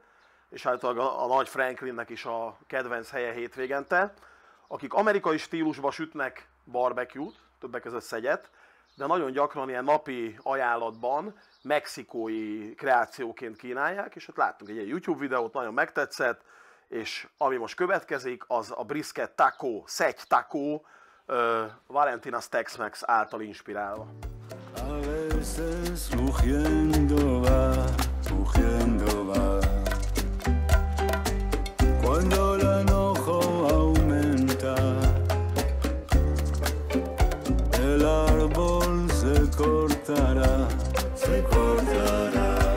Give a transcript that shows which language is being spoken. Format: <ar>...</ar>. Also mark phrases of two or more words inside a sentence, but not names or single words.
<hu>és általában a nagy Franklinnek is a kedvenc helye hétvégente, akik amerikai stílusba sütnek barbecue-t, többek között szegyet, de nagyon gyakran ilyen napi ajánlatban mexikói kreációként kínálják, és hát láttunk egy ilyen YouTube videót, nagyon megtetszett, és ami most következik, az a</hu> <en>brisket taco,</en> <hu>szegy taco, Valentina's Tex-Mex által inspirálva.</hu> <es>Cuando el enojo aumenta, el árbol se cortará, se cortará.</es>